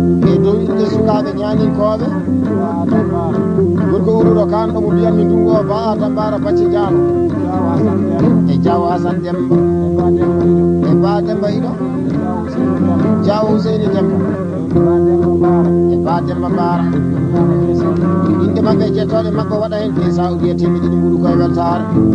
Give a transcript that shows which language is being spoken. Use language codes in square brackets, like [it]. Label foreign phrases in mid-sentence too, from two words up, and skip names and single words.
[ff] E dow inde sukaɓe ñaninkoɓe. Gorko Ouro Kane ɗo mo mbiyanmi ndungu o Ba Adam Bara Bacci Diallo. E Diaw Hassane Demba. E Ba Demba Iɗo. Diaw Ousseyni Demba. E Ba Demba Bara. Inde maɓɓe jettoɗe maɓɓe waɗa hen pesa [fr] ou bien [ff] temedde ɗiɗi mbuɗu koye weltare.